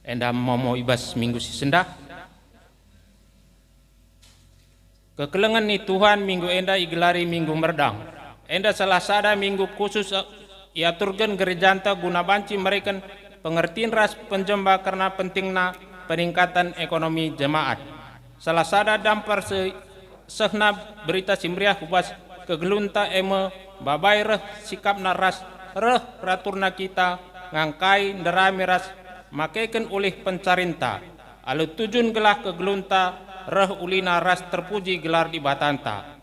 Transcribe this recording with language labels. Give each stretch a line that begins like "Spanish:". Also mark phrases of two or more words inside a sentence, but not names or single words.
Batak Karo: Enda momo ibas Minggu sisendah. Kekelengan ni Tuhan Minggu enda igelari Minggu Merdang. Enda salah sada minggu khusus iaturkan gerejanta guna banci mereka pengertian ras penjemba karena pentingna peningkatan ekonomi jemaat. Salah sada dampar sehna berita simriah kubas kegelunta eme babai reh sikap naras reh raturna kita ngangkai nderami ras makaikan oleh pencarinta. Alu tujun gelah kegelunta reh ulina ras terpuji gelar di batanta.